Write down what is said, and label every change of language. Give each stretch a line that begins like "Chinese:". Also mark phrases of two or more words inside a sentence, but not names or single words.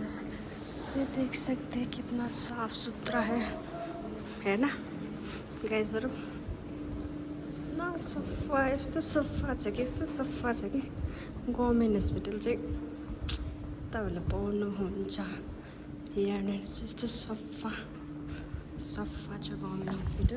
Hindi: ये देख सकते हैं कितना साफ सुथरा है ना गाइजहरू।
Nepali: न सफा, यस्तो सफा छ कि यस्तो सफा छ कि
English: government hospital
Nepali: चाहिँ तपाईँहरूले पाउनुहुन्छ। यहाँनिर चाहिँ यस्तो सफा सफा छ
English: government hospital.